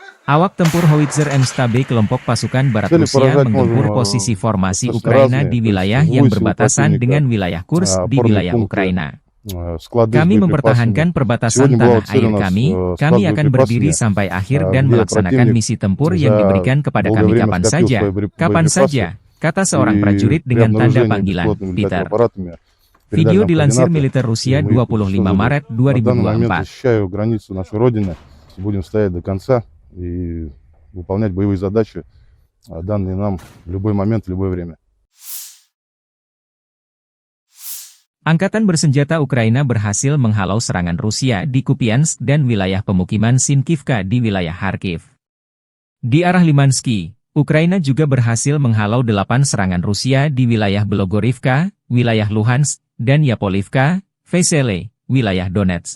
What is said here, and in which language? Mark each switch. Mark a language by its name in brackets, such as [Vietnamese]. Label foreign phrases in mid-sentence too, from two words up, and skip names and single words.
[Indonesian] Awak tempur Howitzer M-Stab kelompok pasukan Barat [Russian] Цели [Indonesian] Rusia [Russian] поражать [Indonesian] menggempur [Russian] можно, [Indonesian] posisi formasi [Russian] достаточно [Indonesian] Ukraina [Russian] разные. [Indonesian] di [Russian] То есть [Indonesian] wilayah [Russian] жилые [Indonesian] yang [Russian] силы [Indonesian] berbatasan [Russian] противника, [Indonesian] dengan wilayah Kursk di [Russian] опорные [Indonesian] wilayah [Russian] пункты, [Indonesian] Ukraina. [Russian] склады с [Indonesian] Kami [Russian] боеприпасами. [Indonesian] mempertahankan perbatasan [Russian] Сегодня была [Indonesian] tanah [Russian] цель [Indonesian] air [Russian] у нас [Indonesian] kami [Russian] склад с [Indonesian] akan berdiri [Russian] боеприпасами, [Indonesian] sampai akhir dan [Russian] где [Indonesian] melaksanakan [Russian] противник [Indonesian] misi tempur yang [Russian] за [Indonesian] diberikan kepada [Russian] долгое [Indonesian] kami [Russian] время [Indonesian] kapan [Russian] скопил [Indonesian] saja, [Russian] свои [Indonesian] kapan [Russian] боеприпасы [Indonesian] saja, kata seorang [Russian] и [Indonesian] prajurit [Russian] при [Indonesian] dengan tanda [Russian] обнаружении [Indonesian] panggilan, [Russian] беспилотными [Indonesian] Peter. [Russian] летательными аппаратами передали [Indonesian] Video [Russian] нам [Indonesian] dilansir [Russian] координаты, [Indonesian] militer [Russian] и [Indonesian] Rusia [Russian] мы их [Indonesian] 25 [Russian] уничтожили. [Indonesian] Maret [Russian] На данный момент [Indonesian] 2024. [Russian] защищаю границу нашей Родины, будем стоять до конца и выполнять боевые задачи, данные нам в любой момент, в любое время. [Indonesian] Angkatan bersenjata Ukraina berhasil menghalau serangan Rusia di Kupiansk dan wilayah pemukiman Sinkivka di wilayah Kharkiv. Di arah Limansky, Ukraina juga berhasil menghalau 8 serangan Rusia di wilayah Belogorivka, wilayah Luhansk, dan Yapolivka, Vesele, wilayah Donetsk.